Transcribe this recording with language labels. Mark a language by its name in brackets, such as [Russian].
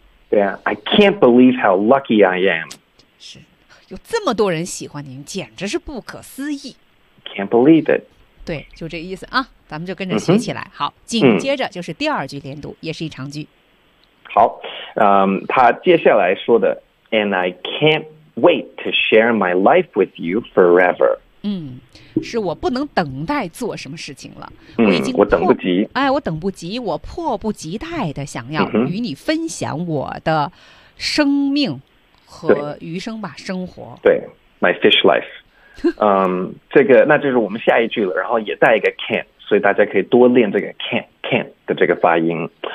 [Chinese] 对啊 ， [English] I can't believe how lucky I am。 [Chinese] 是，有这么多人喜欢您，简直是不可思议。 [English] Can't believe it。 [Chinese] 对，就这意思啊，咱们就跟着学起来。好，紧接着就是第二句连读，也是一长句。好，他接下来说的 ， [English] And I can't。 Wait to share my life with you forever. [Chinese] 是我不能等待做什么事情了。我等不及。哎，我等不及，我迫不及待的想要与你分享我的生命和余生吧，生活。对 [English] ，my fish life. [Chinese] 这个那就是我们下一句了，然后也带一个 can， 所以大家可以多练这个 can 的这个发音。